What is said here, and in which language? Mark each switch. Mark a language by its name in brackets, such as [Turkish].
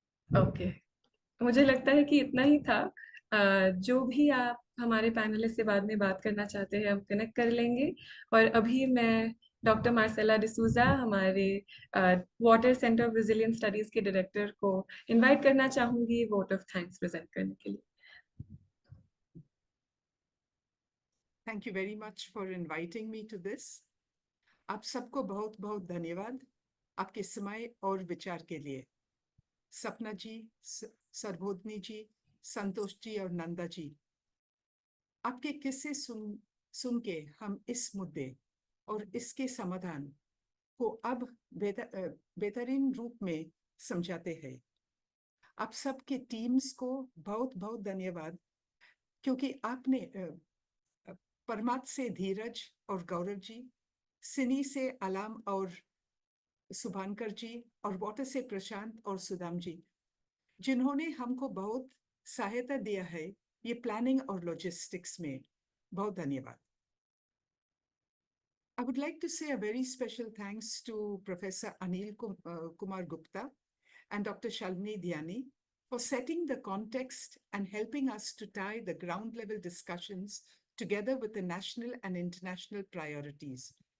[Hindi] Okay, मुझे लगता है कि इतना ही था। जो भी आप हमारे पैनलिस्ट से बाद में बात करना चाहते हैं हम कनेक्ट कर लेंगे। और अभी मैं डॉक्टर मार्सेला डिसूजा, हमारे water centre of resilient studies के डायरेक्टर को इनवाइट करना चाहूंगी वोट ऑफ थैंक्स प्रेजेंट करने के लिए। [English] Thank you very much for inviting me to this. [Hindi] आप सबको बहुत बहुत धन्यवाद आपके समय और विचार के लिए। सपना जी, सरबोधनी जी, संतोष जी और नंदा जी, आपके किस्से सुन के हम इस मुद्दे और इसके समाधान को अब बेहतरीन रूप में समझाते हैं। आप सबके टीम्स को बहुत बहुत धन्यवाद, क्योंकि आपने परमात्म से धीरज और गौरव जी, सिनी से आलाम और सुभानकर जी, और वाटर से प्रशांत और सुदाम जी, जिन्होंने हमको बहुत सहायता दिया है ये प्लानिंग और लॉजिस्टिक्स में। बहुत धन्यवाद। [English] I would like to say a very special thanks to Professor Anil Kumar Gupta and Dr. Shalini Dhyani for setting the context and helping us to tie the ground level discussions together with the national and international priorities.